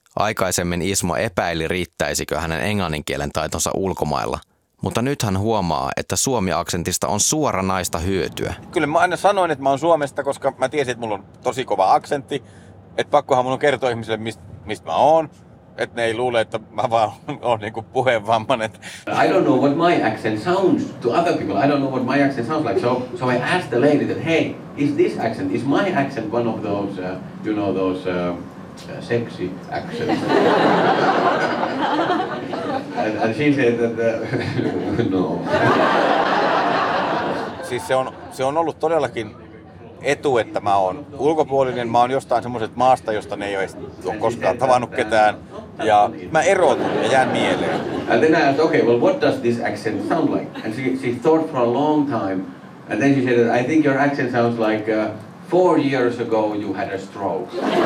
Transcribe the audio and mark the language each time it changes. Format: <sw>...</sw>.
<fi>Aikaisemmin Ismo epäili, riittäisikö hänen englannin kielen taitonsa ulkomailla. Mutta nyt hän huomaa, että suomi-aksentista on suoranaista hyötyä. Kyllä mä aina sanoin, että mä oon Suomesta, koska mä tiesin, että mulla on tosi kova aksentti. Että pakkohan mun on kertoa ihmisille, mistä mä oon. Että ne ei luule, että mä vaan oon niinku puheenvammainen.</fi> <en>I don't know what my accent sounds to other people. I don't know what my accent sounds like. So I asked the lady that, hey, is this accent, is my accent one of those, you know, those sexy accents? And she said that, no.</en> <fi>Siis se on ollut todellakin etu, että mä oon ulkopuolinen. Mä oon jostain semmoisesta maasta, josta ne ei ole koskaan tavannut ketään. Ja mä erotun ja jään mieleen.</fi> <en>And then I asked, okay, well, what does this accent sound like? And she thought for a long time. And then she said, I think your accent sounds like 4 years ago you had a stroke.</en>